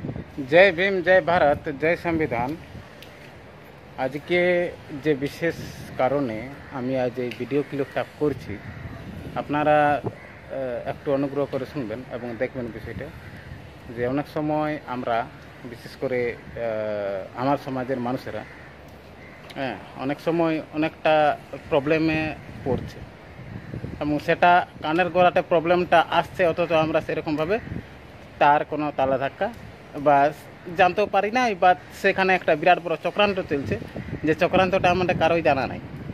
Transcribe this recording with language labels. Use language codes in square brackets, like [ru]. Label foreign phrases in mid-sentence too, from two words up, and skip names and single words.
[hi] जय भीम, जय भारत, जय संविधान। आज के [bn] যে বিশেষ কারণে আমি আজ এই ভিডিও ক্লিপটা করছি, আপনারা একটু অনুগ্রহ করে শুনবেন এবং দেখবেন বিষয়টা। যে অনেক সময় আমরা বিশেষ করে আমার সমাজের মানুষেরা অনেক সময় অনেকটা প্রবলেমে পড়ছে এবং সেটা কানের গোড়াতে প্রবলেমটা আসছে, অথচ আমরা সেরকমভাবে তার কোনো তালা ধাক্কা বা জানতেও পারি না, বা সেখানে একটা বিরাট বড় চক্রান্ত চলছে, যে চক্রান্তটা আমাদের কারোই জানা নাই।